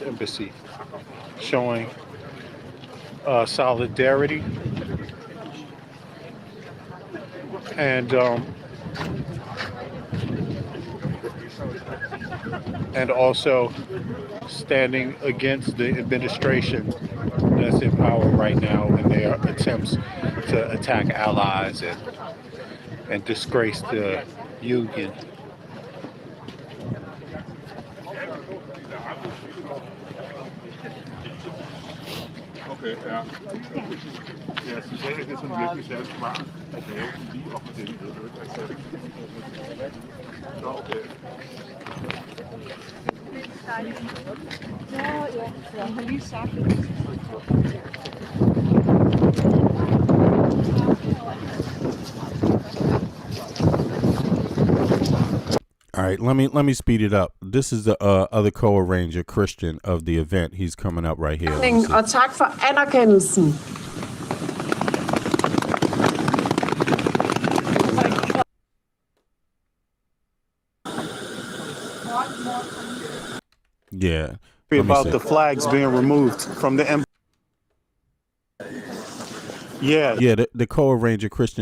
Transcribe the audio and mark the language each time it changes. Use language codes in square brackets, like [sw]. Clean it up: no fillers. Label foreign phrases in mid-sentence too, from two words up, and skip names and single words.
[en] Embassy, showing solidarity and also standing against the administration that's in power right now in their attempts to attack allies and disgrace the Union. [da] Okay, ja. Ja, så sagde det sådan virkelig særlig smart at lave lige op med det, Nå, okay. Ja, jeg har lige sagt det. [en] All right, let me speed it up. This is the other co-arranger, Christian, of the event. He's coming up right here. [da] Og tak for anerkendelsen. [en] Yeah. About the flags being removed from the embassy. Yeah, the co-arranger, Christian.